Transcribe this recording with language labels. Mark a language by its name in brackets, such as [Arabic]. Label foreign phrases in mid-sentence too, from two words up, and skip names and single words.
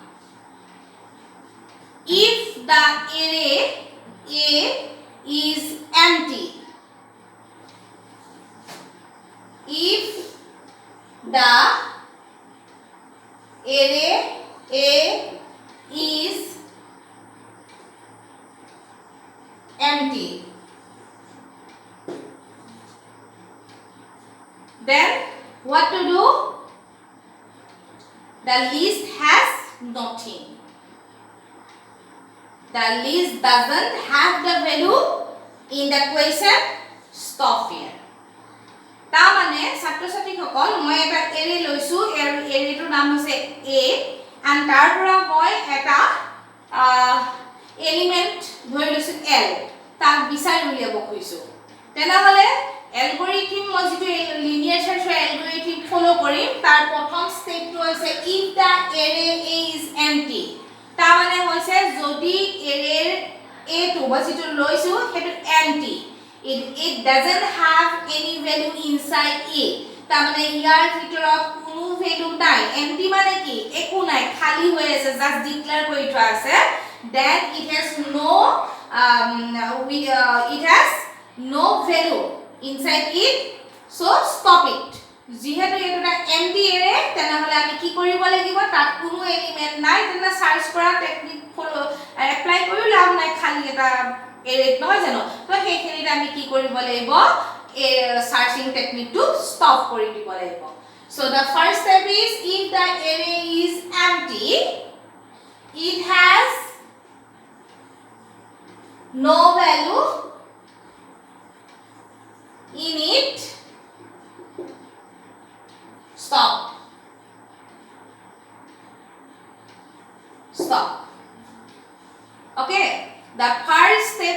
[English] If the array A is empty, if the array A is empty, then what to do? The list has nothing. The list doesn't have the value in the question. Stop here. [Assamese] ता माने ছাত্র ছাত্রী সকল মই এটা এৰে লৈছো এৰেটোৰ নাম হৈছে A and তাৰ পৰা মই এটা এলিমেন্ট ধৰি লৈছো L তাক বিচাৰি উলিয়াব খুজিছো তেনেহলে এলগৰিথম মই যেটো [English] linear search algorithm follow [Assamese] কৰিম তাৰ প্ৰথম স্টেপটো হৈছে [English] if the array A is empty [Assamese] তা মানে হৈছে যদি এৰেৰ A টো মই যেটো লৈছো হেতু [English] empty it doesn't have any value inside it [Assamese] তা মানে ইয়াৰ ভিতৰত কোনো ভ্যালু নাই empty মানে কি একো নাই খালি হৈ আছে [English] just declare [Assamese] কৰি থোৱা আছে [English] then it has no value inside it so stop it [Assamese] যেহেতু এটা [English] empty array [Assamese] তেনেহলে আমি কি কৰিব লাগিব তাত কোনো এলিমেন্ট নাই তেনে সার্চ কৰা [English] technique follow apply [Assamese] কৰি লাভ নাই খালি এটা array নহয় জানো তো সেইখিনিত আমি কি কৰিব লাগিব [English] searching technique to stop [Assamese] কৰি দিব লাগিব [English] so the first step is if the array is empty it has no value in it stop okay the first step